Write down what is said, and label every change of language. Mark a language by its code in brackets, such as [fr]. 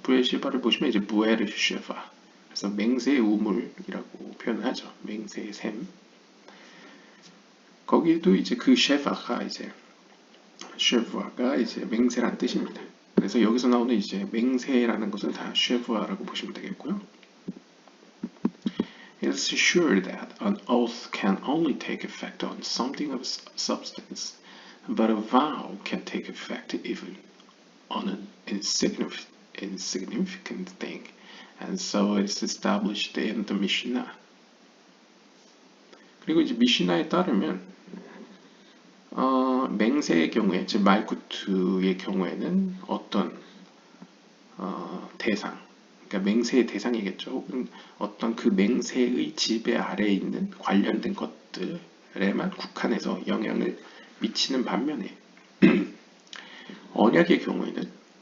[ko] 부에쉐바를 보시면 이제 부에르쉐바. 그래서 맹세의 우물이라고 표현하죠. 맹세의 샘. 거기도 이제 그 쉐바가 이제 쉐부아가 이제 맹세란 뜻입니다. 그래서 여기서 나오는 이제 맹세라는 것은 다 쉐부아라고 보시면 되겠고요. [en] It is sure that an oath can only take effect on something of substance, but a vow can take effect even on an insignificant thing, and so it is established in the Mishnah. [ko] 그리고 이제 미시나에 따르면 맹세의 경우에, 즉 말쿠트의 경우에는 어떤 대상, 그러니까 맹세의 대상이겠죠. 혹은 어떤 그 맹세의 지배 아래에 있는 관련된 것들에만 국한해서 영향을 미치는 반면에 언약의 경우에는